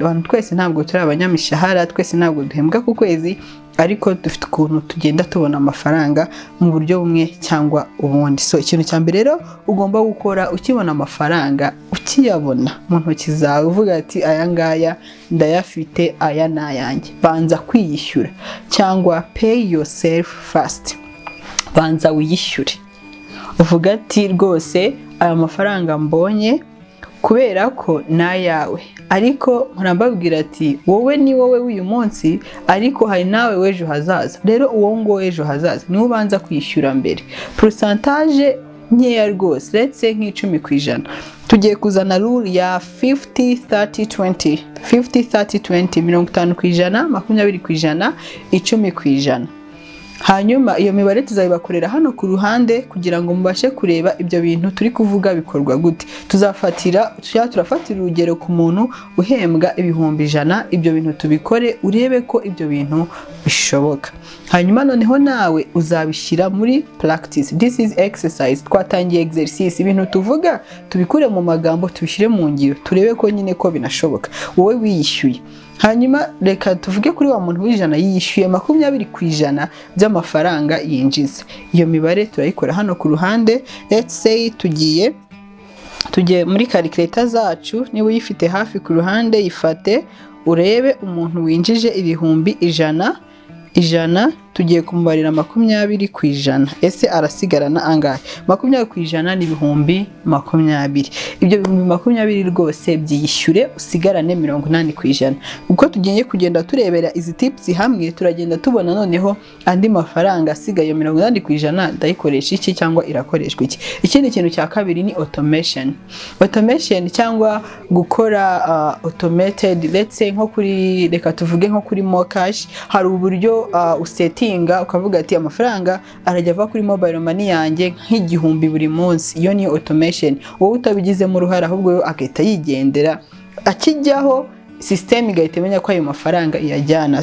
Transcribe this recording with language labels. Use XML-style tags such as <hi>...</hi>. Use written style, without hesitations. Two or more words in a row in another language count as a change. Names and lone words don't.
<rw>Abantu twese ntabwo turi abanyamishahara, twese ntabwo duhembwa ku kwezi ariko dufite ukuntu tugenda tubona amafaranga mu buryo bumwe cyangwa ubundi. So ikintu cya mbere rero ugomba gukora ukibona amafaranga ukiyabona mu ntoki zawe uvuga ati aya ngaya ndayafite aya nayanjye, banza kwiyishyura cyangwa</rw> <en>pay yourself first.</en> <rw>Banza wiyishyure uvuga ati rwose aya mafaranga mbonye kubera ko nayawe ariko murambabwira ati wowe ni wowe uyu munsi ariko hari nawe wejo hazaza. Rero uwo ngo ejo hazaza ni ubanza kwishyura mbere percentage nkeya rwose</rw> <en>let's say</en> <rw>nk'10%. Tugiye kuzana rule ya 50-30-20 50-30-20 50%, 20%, 10%. Hanyuma iyo mibare tuzayibakorera hano ku ruhande kugira ngo mubashe kureba ibyo bintu turi kuvuga bikorwa gute. Turafatira urugero ku muntu uhembwa 100,000 ibyo bintu tubikore urebe ko ibyo bintu bishoboka. Hanyuma noneho nawe uzabishyira muri practice.</rw> <en>This is exercise.</en> <rw>Twatangiye exercise ibintu tuvuga tubikure mu magambo tubishyire mu ngiro turebe ko nyine ko binashoboka. Wowe wiyishyuye hanyuma reka tuvuge kuri wa muntu w'ijana yishyuye 20% by'amafaranga yinjiza. Iyo mibare turayikora hano ku ruhande.</rw> <en>Let's say</en> <rw>tugiye muri calculator zacu, niba uyifite hafi ku ruhande yifate urebe umuntu winjije 100,000 tugiye kumubarira 20%. Ese arasigarana angahe? 20% ni 20,000. Ibyo 20,000 rwose byishyure usigarane 80%. Uko tugiye kugenda turebera izi tips hamwe turagenda tubona noneho andi mafaranga asigaye 80% ndayikoresha iki cyangwa irakoreshwa iki. Ikindi kintu cya kabiri ni automation cyangwa gukora automated.</rw> <en>Let's say</en> <rw>nko kuri reka tuvuge nko kuri Mocash hari uburyo usetting ukavuga ati amafaranga arajya ava kuri</rw> <en>mobile money</en> <rw>yanjye nk'igihumbi buri munsi. Iyo ni automation. Wowe utabigizemo uruhara ahubwo yo akita yigendera akijyaho system igahita imenya ko ayo mafaranga iyajyana.</rw>